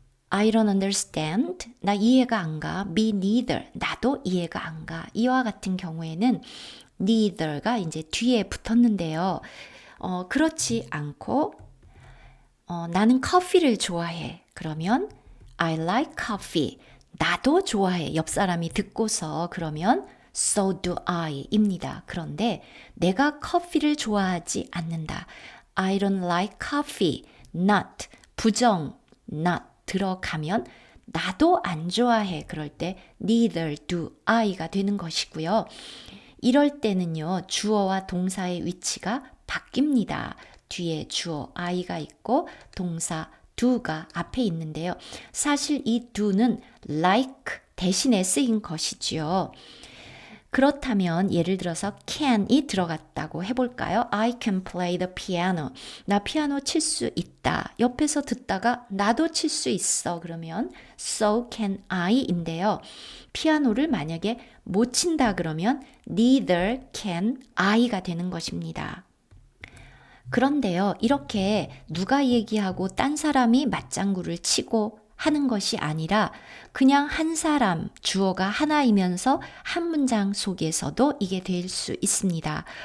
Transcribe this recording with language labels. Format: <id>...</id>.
<en>I don't understand.</en> <ko>나 이해가 안 가.</ko> <en>Me neither.</en> <ko>나도 이해가 안 가. 이와 같은 경우에는 neither가 이제 뒤에 붙었는데요. 그렇지 않고 나는 커피를 좋아해. 그러면</ko> <en>I like coffee.</en> <ko>나도 좋아해. 옆 사람이 듣고서 그러면</ko> <en>so do I</en> <ko>입니다. 그런데 내가 커피를 좋아하지 않는다.</ko> <en>I don't like coffee.</en> <ko>not 부정 not 들어가면 나도 안 좋아해. 그럴 때</ko> <en>neither do I</en> <ko>가 되는 것이고요. 이럴 때는요. 주어와 동사의 위치가 바뀝니다. 뒤에 주어 I가 있고 동사 do가 앞에 있는데요. 사실 이 do는 like 대신에 쓰인 것이지요. 그렇다면 예를 들어서 can이 들어갔다고 해볼까요?</ko> <en>I can play the piano.</en> <ko>나 피아노 칠 수 있다. 옆에서 듣다가 나도 칠 수 있어. 그러면</ko> <en>so can I</en> <ko>인데요. 피아노를 만약에 못 친다 그러면</ko> <en>neither can I</en> <ko>가 되는 것입니다. 그런데요, 이렇게 누가 얘기하고 딴 사람이 맞장구를 치고 하는 것이 아니라 그냥 한 사람, 주어가 하나이면서 한 문장 속에서도 이게 될 수 있습니다.</ko>